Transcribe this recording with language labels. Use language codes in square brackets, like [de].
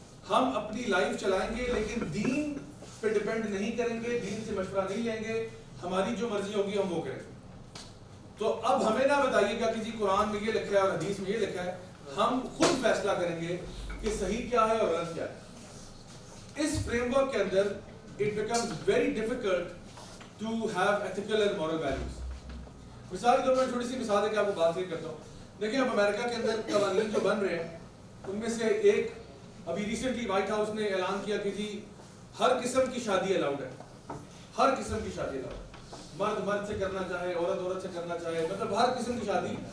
[ur] ہم اپنی لائف چلائیں گے لیکن دین پہ ڈیپینڈ نہیں کریں گے, دین سے مشورہ نہیں لیں گے, ہماری جو مرضی ہوگی ہم وہ کریں گے. تو اب ہمیں نہ بتائیے گا کہ جی قرآن میں یہ لکھا ہے اور حدیث میں یہ لکھا ہے, ہم خود فیصلہ کریں گے کہ صحیح کیا ہے اور غلط کیا ہے. اس فریم ورک کے اندر [en] it becomes very difficult to have ethical and moral values. [ur] مثال کے طور پر چھوٹی سی مثال ہے کہ آپ کو بات کرتا ہوں. دیکھیں اب امریکہ کے اندر قوانین جو بن رہے ہیں ان میں سے ایک ابھی ریسنٹلی وائٹ ہاؤس نے اعلان کیا کہ جی ہر قسم کی شادی الاؤڈ ہے, ہر قسم کی شادی الاؤڈ, مرد مرد سے کرنا چاہے, عورت عورت سے کرنا چاہے, مطلب ہر قسم کی شادی.